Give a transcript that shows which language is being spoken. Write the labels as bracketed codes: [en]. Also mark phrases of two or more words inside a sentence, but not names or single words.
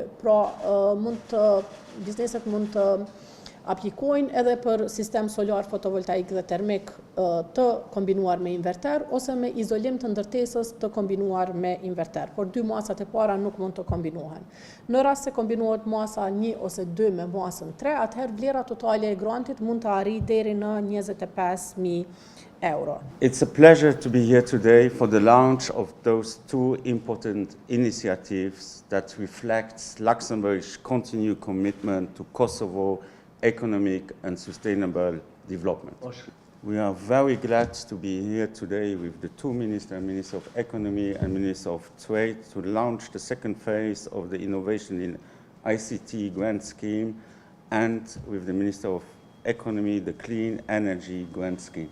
[sq] Pra, bizneset mund të aplikojnë edhe për sistem solar fotovoltaik dhe termik të kombinuar me inverter ose me izolim të ndërtesës të kombinuar me inverter, por 2 masat e para nuk mund të kombinohen. Në rast se kombinohet masa 1 ose 2 me masën 3, atëherë vlera totale e grantit mund të arrijë deri në 25.000 euro. [en] It's a pleasure to be here today for the launch of those 2 important initiatives that reflects Luxembourg's continued commitment to Kosovo economic and sustainable development. We are very glad to be here today with the 2 ministers, Minister of Economy and Minister of Trade, to launch the second phase of the Innovation in ICT grant scheme and with the Minister of Economy, the Clean Energy grant scheme.